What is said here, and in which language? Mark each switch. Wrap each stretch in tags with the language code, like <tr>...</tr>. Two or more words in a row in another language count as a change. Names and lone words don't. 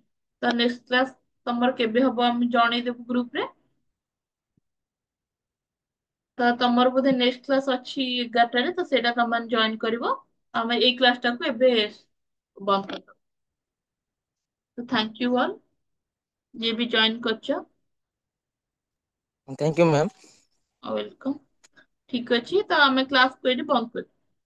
<or>ତ</or> <en>next class</en> <or>ତମର କେବେ ହବ ଆମେ ଜଣେଇଦେବୁ ଗ୍ରୁପରେ। ତ ତମର ବୋଧେ</or> <en>next class</en> <or>ଅଛି 11ଟାରେ, ତ ସେଇଟା ତମମାନେ ଜଏନ କରିବ। ଆମେ ଏଇ କ୍ଲାସ ଟାକୁ ଏବେ ବନ୍ଦ କରିଦବା। ତ</or> <en>thank you all</en> <or>ଯିଏ ବି ଜଏନ କରିଛ।</or> <en>Thank you, ma'am. welcome.</en> <or>ଠିକ ଅଛି, ତ ଆମେ କ୍ଲାସକୁ ଏଠି ବନ୍ଦ କରିଦବା।</or>